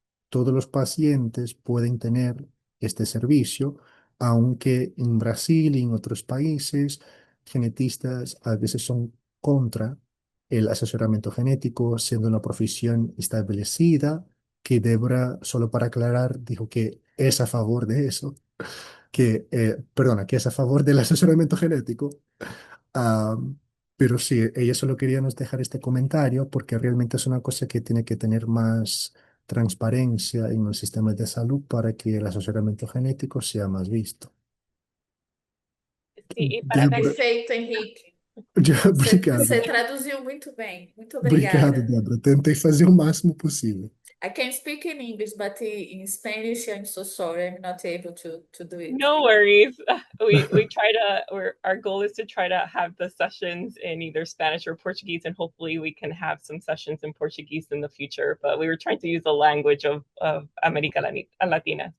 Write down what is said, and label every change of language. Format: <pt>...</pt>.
<es>todos los pacientes pueden tener este servicio, aunque en Brasil y en otros países, genetistas a veces son contra el asesoramiento genético, siendo una profesión establecida, que Débora, solo para aclarar, dijo que es a favor de eso, perdona, que es a favor del asesoramiento genético. Ah, pero sí, ella solo quería nos dejar este comentario porque realmente es una cosa que tiene que tener más transparencia en los sistemas de salud para que el asesoramiento genético sea más visto. Sí, y para Débora,</es> <pt>Perfeito, Henrique. obrigado. Você traduziu muito bem. Muito Obrigado, obrigada. Débora. Tentei fazer o máximo possível.</pt> <en>I can speak in English, but in Spanish, I'm so sorry, I'm not able to do it. no worries. We try to, our goal is to try to have the sessions in either Spanish or Portuguese, and hopefully we can have some sessions in Portuguese in the future. But we were trying to use the language of America Latina.</en>